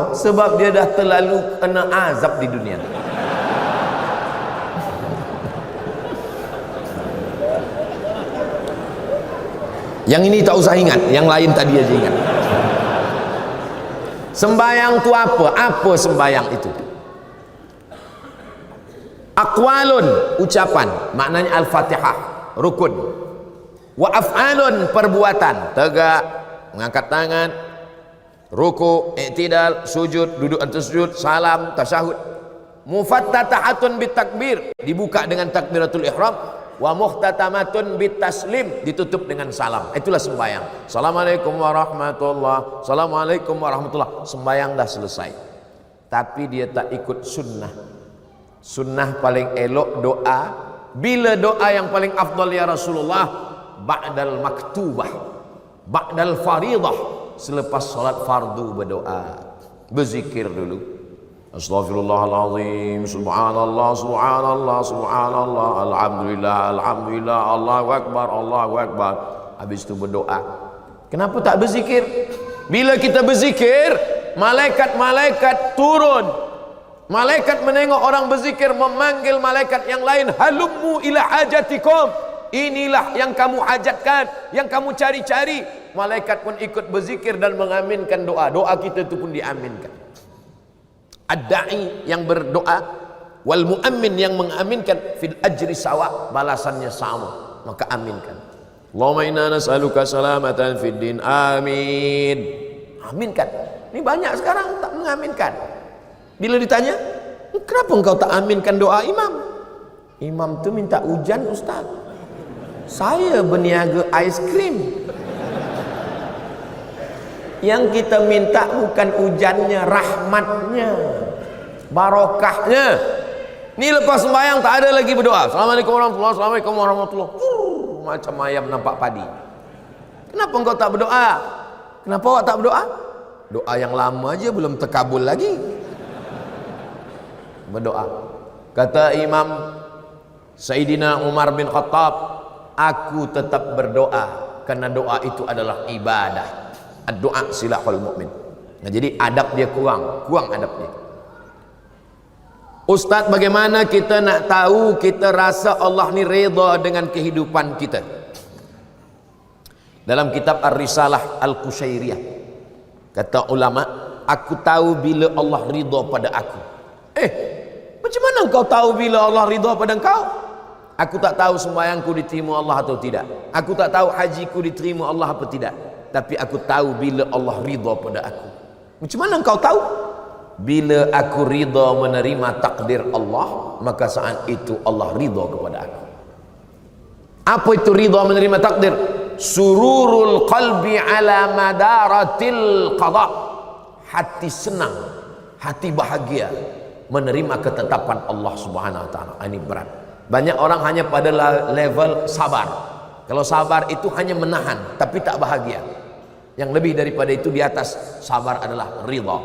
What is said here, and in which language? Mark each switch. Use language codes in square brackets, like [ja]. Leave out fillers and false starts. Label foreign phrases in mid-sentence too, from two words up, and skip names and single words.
[ms] Sebab dia dah terlalu kena azab di dunia. Yang ini tak usah ingat, yang lain tadi aja ingat. Sembayang tu apa? Apa sembayang itu? Aqwalun, ucapan, maknanya Al-Fatihah, rukun. [ar] وأفعال, [ms] perbuatan, tegak, mengangkat tangan, ruku, i'tidal, sujud, duduk atas sujud, salam, tasyahud. [ar] مفتتحة بالتكبير, [ms] dibuka dengan takbiratul ihram. [ar] ومختتمة بالتسليم, [ms] ditutup dengan salam. Itulah sembahyang. [ar] السلام عليكم ورحمة الله، السلام عليكم ورحمة الله. [ms] Sembahyang dah selesai. Tapi dia tak ikut sunnah. Sunnah paling elok doa. Bila doa yang paling afdal [ar] يا رسول الله? بعد المكتوبة، بعد الفريضة, [ms] selepas solat fardu berdoa, berzikir dulu. [ar] أستغفر الله العظيم, سبحان الله، سبحان الله، سبحان الله، الحمد لله، الحمد لله، الله أكبر، الله أكبر. [ms] Habis itu berdoa. Kenapa tak berzikir? Bila kita berzikir, malaikat-malaikat turun. Malaikat menengok orang berzikir, memanggil malaikat yang lain, [ar] هلموا إلى حاجتكم, [ms] inilah yang kamu hajatkan, yang kamu cari-cari. Malaikat pun ikut berzikir dan mengaminkan doa. Doa kita itu pun diaminkan. Ad-da'i yang berdoa, [ar] والمؤمن [ms] yang mengaminkan, [ar] في الأجر سواء, [ms] balasannya sama, maka aminkan. [ar] اللهم إنا نسألك سلامة في الدين، آمين. [ms] Aminkan. Ini banyak sekarang tak mengaminkan. Bila ditanya, kenapa engkau tak aminkan doa imam? Imam tu minta hujan Ustaz, saya berniaga ais krim. Yang kita minta bukan hujannya, rahmatnya, barokahnya. Ini lepas sembahyang tak ada lagi berdoa. [ar] السلام عليكم ورحمة الله، السلام عليكم ورحمة الله. [ms] Macam ayam nampak padi. Kenapa engkau tak berdoa? Kenapa awak tak berdoa? Doa yang lama aja belum terkabul lagi. Berdoa. Kata Imam Sayyidina Umar bin Khattab, aku tetap berdoa karena doa itu adalah ibadah. [ar] الدعاء سلاح المؤمن. [ms] Nah, jadi adab dia kurang adab dia. Ustaz, bagaimana kita nak tahu kita rasa Allah ni redha dengan kehidupan kita? Dalam kitab Ar-Risalah Al-Qushairiyah kata ulama, aku tahu bila Allah ridha pada aku. Macam mana engkau tahu bila Allah ridha pada engkau? Aku tak tahu sembahyangku diterima Allah atau tidak. Aku tak tahu hajiku diterima Allah atau tidak. Tapi aku tahu bila Allah ridha pada aku. Macam mana engkau tahu? Bila aku ridha menerima takdir Allah, maka saat itu Allah ridha kepada aku. Apa itu ridha menerima takdir? [ar] سرور القلب على مرارة القضاء. [ms] Hati senang, hati bahagia menerima ketetapan Allah [ar] سبحانه وتعالى. [ms] Ini berat. Banyak orang hanya pada level sabar. Kalau sabar itu hanya menahan tapi tak bahagia. Yang lebih daripada itu di atas sabar adalah ridha.